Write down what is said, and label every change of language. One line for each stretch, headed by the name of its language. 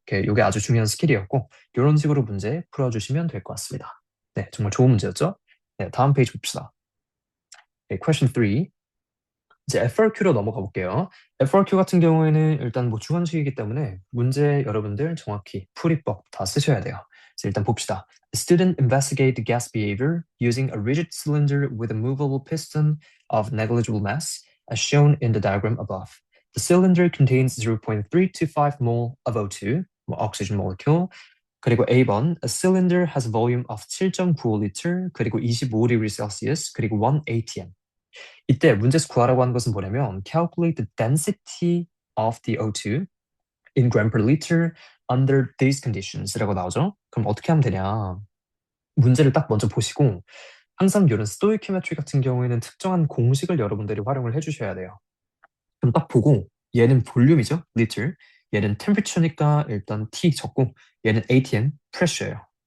Korean: 이게 아주 중요한 스킬이었고 이런 식으로 문제 풀어주시면 될 것 같습니다. 네, 정말 좋은 문제였죠? 네, 다음 페이지 봅시다. 네, question 3. 이제 FRQ로 넘어가 볼게요. FRQ 같은 경우에는 일단 뭐 주관식이기 때문에 문제 여러분들 정확히 풀이법 다 쓰셔야 돼요. 그래서 일단 봅시다.
English: A student investigate the gas behavior using a rigid cylinder with a movable piston of negligible mass, as shown in the diagram above. The cylinder contains 0.325 mole of O2, 뭐 oxygen molecule.
Korean: 그리고
English: A번, a cylinder has a volume of 7.95L, 그리고 25 degrees Celsius, 그리고 1 atm.
Korean: 이때 문제에서 구하라고 하는 것은 뭐냐면
English: calculate the density of the O2 in gram per liter under these conditions라고
Korean: 나오죠. 그럼 어떻게 하면 되냐? 문제를 딱 먼저 보시고 항상 이런 스토이키메트리 같은 경우에는 특정한 공식을 여러분들이 활용을 해주셔야 돼요. 그럼 딱 보고 얘는 볼륨이죠, liter. 얘는 temperature니까 일단 T 적고 얘는 ATM, pressure예요.